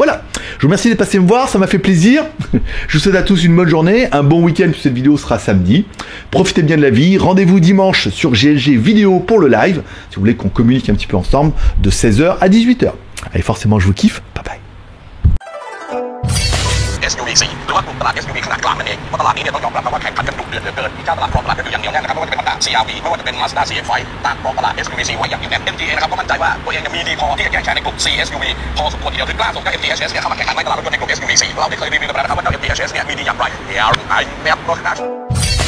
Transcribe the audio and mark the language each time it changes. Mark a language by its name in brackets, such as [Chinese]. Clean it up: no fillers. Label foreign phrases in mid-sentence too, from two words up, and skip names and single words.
[French] Voilà, je vous remercie d'être passé me voir, ça m'a fait plaisir. Je vous souhaite à tous une bonne journée, un bon week-end, cette vidéo sera samedi. Profitez bien de la vie, rendez-vous dimanche sur GLG Vidéo pour le live, si vous voulez qu'on communique un petit peu ensemble, de 16h à 18h. Allez, forcément je vous kiffe, bye bye. [Thai] SUV4 หรือว่ากลุ่มตลาด SUV ขนาดกลางนั่นเองเพราะตลาดนี้เนี่ยต้องยอมรับครับว่าแข่งขันกันดุเดือดเหลือเกินมีเจ้าตลาดครองตลาดกันอยู่อย่างเหนียวแน่นนะครับไม่ว่าจะเป็น Honda CR-V ไม่ว่าจะเป็น Mazda CX-5 ต่างครองตลาด SUV4 ไว้อย่างเหนียวแน่น MG นะครับก็มั่นใจว่าตัวเองจะมีดีพอที่จะแข่งขันในกลุ่ม CSUV พอสมควรทีเดียวถึงกล้าส่งเจ้า MG-HS เนี่ยเข้ามาแข่งขันในตลาดรถยนต์ในกลุ่ม SUV4 เราได้เคยรีวิวในประเด็นนะครับว่าเจ้า MG-HS เนี่ยมีดีอย่างไร [English] Here I never